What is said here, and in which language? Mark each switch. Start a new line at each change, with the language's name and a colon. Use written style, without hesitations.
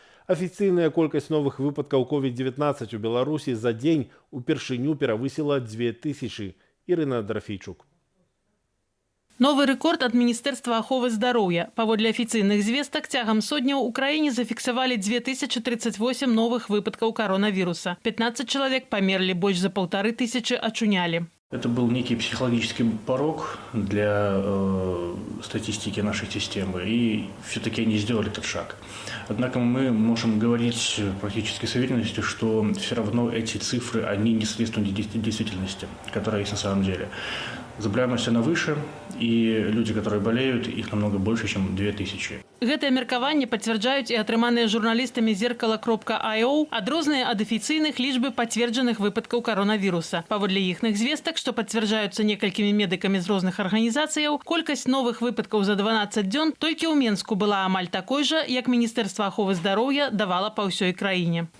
Belarusian: Афіцыйная колькасць новых выпадкаў COVID-19 у Беларусі за дзень упершыню перавысіла 2000. Ірына Драфейчук. Новы рэкорд ад Міністэрства аховы здароўя. Паводле афіцыйных звестак, цягам сотня ў краіне зафіксавалі 2038 новых выпадкаў каронавіруса. 15 чалавек памерлі, больш за 1500 ачунялі.
Russian: Это был некий психологический порог для статистики нашей системы, и все-таки они сделали этот шаг. Однако мы можем говорить практически с уверенностью, что все равно эти цифры, они не соответствуют действительности, которая есть на самом деле. Заболеваемость она выше, и люди, которые болеют, их намного больше, чем 2000.
Belarusian: Гэтае меркаванне пацвярджаюць і атрыманыя журналістамі зеркала.io адрозныя ад афіцыйных лічбы пацверджаных выпадкаў каронавіруса. Паводле іхных звестак, што пацвярджаюцца некалькімі медыкамі з розных арганізацыяў, колькасць новых выпадкаў за 12 дзён толькі ў Менску была амаль такой жа, як Міністэрства аховы здароўя давала па ўсёй краіне.